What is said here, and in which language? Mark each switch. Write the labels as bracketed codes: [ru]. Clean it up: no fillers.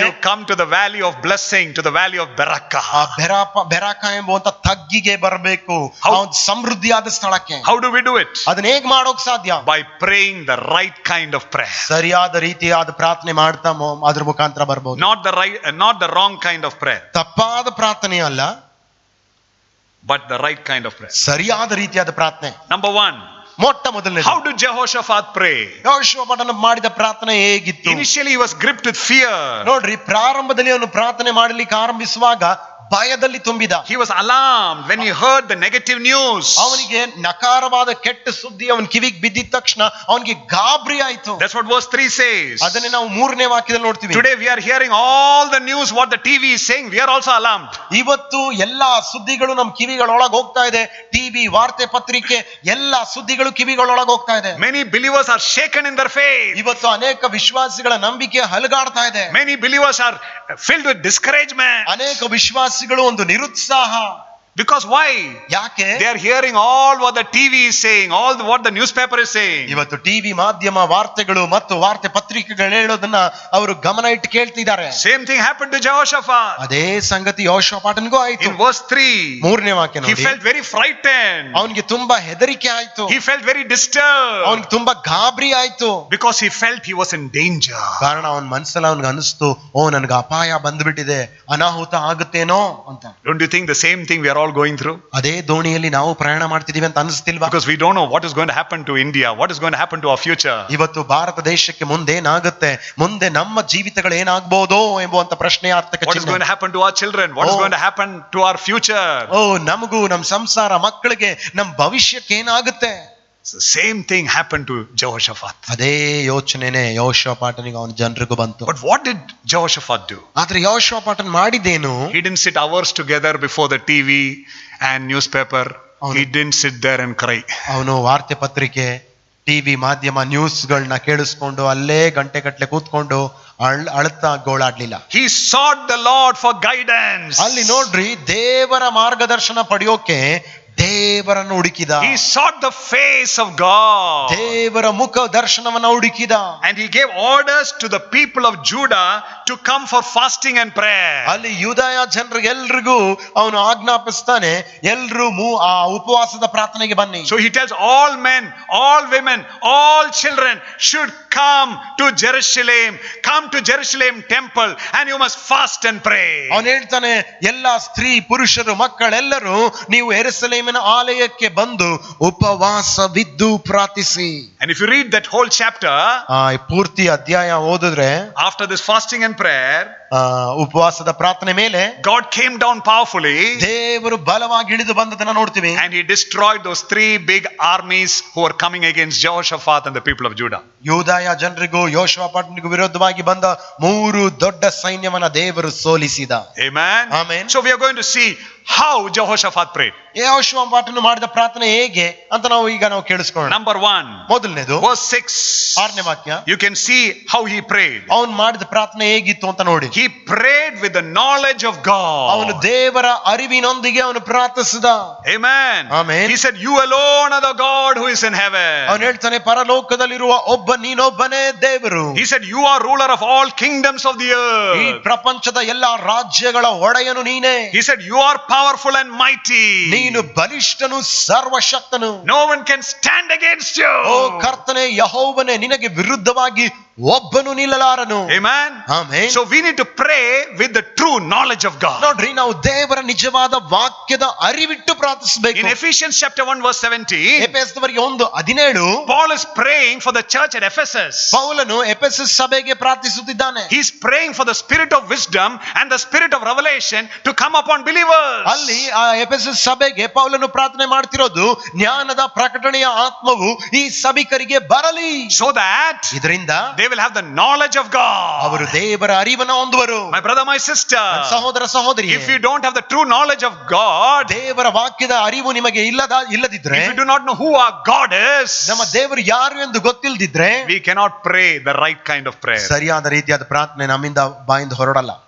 [en] to come to the valley of blessing, to the valley of Barakah. [kn] Beracah ಎಂಬುವಂತ ತಗ್ಗಿಗೆ ಬರಬೇಕು, ಸಮೃದ್ಧಿಯಾದ ಸ್ಥಳಕ್ಕೆ. [en] How do we do it? [kn] ಅದನ್ನ ಹೇಗ್ ಮಾಡೋಕ್ ಸಾಧ್ಯ? [en] By praying the right kind of prayer. [kn] ಸರಿಯಾದ ರೀತಿಯಾದ ಪ್ರಾರ್ಥನೆ ಮಾಡ್ತಾ ಅದ್ರ ಮುಖಾಂತರ ಬರ್ಬೋದು. [en] Not the wrong kind of prayer. [kn] ತಪ್ಪಾದ ಪ್ರಾರ್ಥನೆ ಅಲ್ಲ, [en] but the right kind of prayer. [kn] ಸರಿಯಾದ ರೀತಿಯಾದ ಪ್ರಾರ್ಥನೆ. [en] Number 1. [kn] ಮೊಟ್ಟ ಮೊದಲನೇ, [en] how did Jehoshaphat pray? [kn] ಯೆಹೋಷಾಫಾಟನು ಮಾಡಿದ ಪ್ರಾರ್ಥನೆ ಹೇಗಿತ್ತು? [en] Initially he was gripped with fear. [kn] ನೋಡ್ರಿ, ಪ್ರಾರಂಭದಲ್ಲಿ ಅವನು ಪ್ರಾರ್ಥನೆ ಮಾಡಲಿಕ್ಕೆ ಆರಂಭಿಸುವಾಗ ಭಯದಲ್ಲಿ ತುಂಬಿದ. [en] He was alarmed when he heard the negative news. [kn] ಅವನಿಗೆ ನಕಾರವಾದ ಕೆಟ್ಟ ಸುದ್ದಿ ಅವನ ಕಿವಿಗೆ ಬಿದ್ದಿದ ತಕ್ಷಣ ಅವನಿಗೆ ಗಾಬರಿ ಆಯ್ತು. [en] That's what verse 3 says. [kn] ಅದನ್ನೇ ನಾವು 3ನೇ ವಾಕ್ಯದಲ್ಲಿ ನೋಡ್ತೀವಿ. [en] Today we are hearing all the news what the TV is saying. We are also alarmed. [kn] ಇವತ್ತು ಎಲ್ಲಾ ಸುದ್ದಿಗಳು ನಮ್ಮ ಕಿವಿಗಳೊಳಗೆ ಹೋಗ್ತಾ ಇದೆ. ಟಿವಿ, ವಾರ್ತೆ ಪತ್ರಿಕೆ ಎಲ್ಲಾ ಸುದ್ದಿಗಳು ಕಿವಿಗಳೊಳಗೆ ಹೋಗ್ತಾ ಇದೆ. [en] Many believers are shaken in their faith. [kn] ಇವತ್ತು ಅನೇಕ ವಿಶ್ವಾಸಿಗಳ ನಂಬಿಕೆ ಹಲಗಾಡ್ತಾ ಇದೆ. [en] Many believers are filled with discouragement. [kn] ಅನೇಕ ವಿಶ್ವಾಸಿಗಳು ಒಂದು ನಿರುತ್ಸಾಹ. [en] Because why? [kn] ಯಾಕೆ? [en] They are hearing all what the TV is saying, what the newspaper is saying. [kn] ಇವತ್ತು ಟಿವಿ ಮಾಧ್ಯಮ ವಾರ್ತೆಗಳು ಮತ್ತು ವಾರ್ತೆ ಪತ್ರಿಕೆಗಳು ಹೇಳೋದನ್ನ ಅವರು ಗಮನ ಇಟ್ಟು ಕೇಳ್ತಿದ್ದಾರೆ. [en] Same thing happened to Jehoshaphat. [kn] ಅದೇ ಸಂಗತಿ ಯೆಹೋಷಾಫಾಟನಿಗೂ ಆಯ್ತು. [en] In verse 3, [kn] 3ನೇ ವಾಕ್ಯ [en] he [kn] ನೋಡಿ, [en] felt very frightened. [kn] ಅವನಿಗೆ ತುಂಬಾ ಹೆದರಿಕೆ ಆಯ್ತು. [en] He felt very disturbed. [kn] ಅವನಿಗೆ ತುಂಬಾ ಗಾಬರಿ ಆಯ್ತು. [en] Because he felt he was in danger. [kn] ಕಾರಣ ಅವನ ಮನಸ್ಸಲ್ಲಿ ಅವನಿಗೆ ಅನಿಸ್ತು, ನನಗೆ ಅಪಾಯ ಬಂದ್ಬಿಟ್ಟಿದೆ, ಅನಾಹುತ ಆಗುತ್ತೇನೋ ಅಂತ. [en] Don't you think the same thing we are all going through? [kn] ಅದೇ ದೋಣಿಯಲ್ಲಿ ನಾವು ಪ್ರಯಾಣ ಮಾಡ್ತಿದೀವಿ ಅಂತ ಅನಿಸ್ತಿಲ್ವಾ? [en] Because we don't know what is going to happen to India, what is going to happen to our future. [kn] ಇವತ್ತು ಭಾರತ ದೇಶಕ್ಕೆ ಮುಂದೆ ಏನಾಗುತ್ತೆ, ಮುಂದೆ ನಮ್ಮ ಜೀವಿತಗಳು ಏನಾಗಬಹುದೋ ಎಂಬುವಂತ ಪ್ರಶ್ನೆಯಾರ್ಥಕ [en] What is going to happen to our children? What is going to happen to our future? [kn] ನಮಗೂ ನಮ್ಮ ಸಂಸಾರ, ಮಕ್ಕಳಿಗೆ, ನಮ್ಮ ಭವಿಷ್ಯಕ್ಕೆ ಏನಾಗುತ್ತೆ? [en] So same thing happened to Jehoshaphat. [kn] ಅದೇ ಯೋಚನೆನೇ ಯೆಹೋಷಾಫಾಟನಿಗೆ ಅವನ ಜನರಿಗೂ ಬಂತು. [en] But what did Jehoshaphat do? [kn] ಆದ್ರೆ ಯೆಹೋಷಾಫಾಟನ್ ಮಾಡಿದ್ದೇನು? [en] He didn't sit hours together before the TV and newspaper. He didn't sit there and cry. [kn] ಅವನು ವಾರ್ತೆ ಪತ್ರಿಕೆ, ಟಿವಿ ಮಾಧ್ಯಮ, ನ್ಯೂಸ್ಗಳನ್ನ ಕೇಳಿಸ್ಕೊಂಡು ಅಲ್ಲೇ ಗಂಟೆಗಟ್ಟಲೆ ಕೂತ್ಕೊಂಡು ಅಳ್ತಾ ಗೋಳಾಡ್ಲಿಲ್ಲ. [en] He sought the Lord for guidance. [kn] ಅಲ್ಲಿ ನೋಡ್ರಿ, ದೇವರ ಮಾರ್ಗದರ್ಶನ ಪಡೆಯೋಕೆ ದೇವರನ್ನು ಹುಡುಕಿದ. [en] He sought the face of God. [kn] ದೇವರ ಮುಖ ದರ್ಶನವನ್ನ ಹುಡುಕಿದ. [en] And he gave orders to the people of Judah to come for fasting and prayer. [kn] ಅಲ್ಲಿ ಯೂದಾಯ ಜನರಿಗೆಲ್ರಿಗೂ ಅವನು ಆಜ್ಞಾಪಿಸ್ತಾನೆ, ಎಲ್ರೂ ಆ ಉಪವಾಸದ ಪ್ರಾರ್ಥನೆಗೆ ಬನ್ನಿ. [en] So he tells all men, all women, all children should come to Jerusalem. Come to Jerusalem temple and you must fast and pray. [kn] ಅವನು ಹೇಳ್ತಾನೆ, ಎಲ್ಲಾ ಸ್ತ್ರೀ ಪುರುಷರು ಮಕ್ಕಳೆಲ್ಲರೂ ನೀವು ಯೆರೂಸಲೇಮಿನ ಆಲಯಕ್ಕೆ ಬಂದು ಉಪವಾಸವಿದ್ದು ಪ್ರಾರ್ಥಿಸಿ. [en] And if you read that whole chapter, [kn] ಪೂರ್ತಿ ಅಧ್ಯಾಯ ಓದಿದ್ರೆ, [en] after this fasting and prayer, [kn] ಉಪವಾಸದ ಪ್ರಾರ್ಥನೆ ಮೇಲೆ [en] God came down powerfully. [kn] ದೇವರು ಬಲವಾಗಿ ಇಳಿದು ಬಂದದನ್ನ ನೋಡ್ತೀವಿ. [en] And he destroyed those three big armies who were coming against Jehoshaphat and the people of Judah. [kn] ಯೂದಾಯ ಜನರಿಗೂ ಯೆಹೋಷಾಫಾಟನಿಗೂ ವಿರೋಧವಾಗಿ ಬಂದ 3 ದೊಡ್ಡ ಸೈನ್ಯವನ್ನ ದೇವರು ಸೋಲಿಸಿದ. [en] Amen. Amen. So we are going to see how Jehoshaphat prayed. [kn] ಯೆಹೋಷಾಫಾಟನು ಮಾಡಿದ ಪ್ರಾರ್ಥನೆ ಹೇಗೆ ಅಂತ ನಾವು ಕೇಳಿಸ್ಕೊಳ್ಳೋಣ. [en] Number 1, [kn] ಮೊದಲನೇದು [en] verse 6. [kn] 6ನೇ ವಾಕ್ಯ. [en] You can see how he prayed. [kn] ಅವನು ಮಾಡಿದ ಪ್ರಾರ್ಥನೆ ಹೇಗಿತ್ತು ಅಂತ ನೋಡಿ. [en] He prayed with the knowledge of God. [kn] ಅವನು ದೇವರ ಅರಿವಿನೊಂದಿಗೆ ಅವನು ಪ್ರಾರ್ಥಿಸಿದ. [en] Amen. Amen. He said, you alone are the God who is in heaven. [kn] ಅವನು ಹೇಳ್ತಾನೆ, ಪರಲೋಕದಲ್ಲಿರುವ ಒಬ್ಬ ನೀನೊಬ್ಬನೇ ದೇವರು. [en] He said, you are ruler of all kingdoms of the [kn] ಈ [en] earth. [kn] ಪ್ರಪಂಚದ ಎಲ್ಲಾ ರಾಜ್ಯಗಳ ಒಡೆಯನು ನೀನೇ. [en] He said, you are powerful and mighty. [kn] ನೀನು ಬಲಿಷ್ಠನು, ಸರ್ವಶಕ್ತನು. [en] No one can stand against you. [kn] ಓ ಕರ್ತನೇ, ಯೆಹೋವನೇ, ನಿನಗೆ ವಿರುದ್ಧವಾಗಿ ಒಬ್ಬನು ನಿಲ್ಲಲಾರನು. [en] Amen. [kn] Amen. [en] So we need to pray with the true knowledge of God. [kn] ನೋಡ್ರಿ, ನಾವು ದೇವರ ನಿಜವಾದ ವಾಕ್ಯದ ಅರಿವಿಟ್ಟು ಪ್ರಾರ್ಥಿಸಬೇಕು. [en] In Ephesians chapter 1 verse 17, [kn] ಎಫೆಸದವರಿಗೆ 1:17 [en] Paul is praying for the church at Ephesus. [kn] ಪೌಲನು ಎಫೆಸಸ್ ಸಭೆಗೆ ಪ್ರಾರ್ಥಿಸುತ್ತಿದ್ದಾನೆ. [en] He is praying for the spirit of wisdom and the spirit of revelation to come upon believers. [kn] ಅಲ್ಲಿ ಆ Ephesus ಸಭೆಗೆ ಪೌಲನು ಪ್ರಾರ್ಥನೆ ಮಾಡ್ತಿರೋದು, ಜ್ಞಾನದ ಪ್ರಕಟಣೆಯ ಆತ್ಮವು ಈ ಸಭಿಕರಿಗೆ ಬರಲಿ. [en] So that [kn] ಇದರಿಂದ [en] they will have the knowledge of God. [kn] ಅವರು ದೇವರ ಅರಿವನ್ನು ಹೊಂದುವರು. [en] My brother, my sister, [kn] ಸಹೋದರ ಸಹೋದರಿ, [en] if you don't have the true knowledge of God, [kn] ದೇವರ ವಾಕ್ಯದ ಅರಿವು ನಿಮಗೆ ಇಲ್ಲದಿದ್ರೆ, [en] if you do not know who our God is, [kn] ನಮ್ಮ ದೇವರು ಯಾರು ಎಂದು ಗೊತ್ತಿಲ್ಲದಿದ್ರೆ, [en] we cannot pray the right kind of prayer. [kn] ಸರಿಯಾದ ರೀತಿಯಾದ ಪ್ರಾರ್ಥನೆ ನಮ್ಮಿಂದ ಬಾಯಿಂದ ಹೊರಡಲ್ಲ.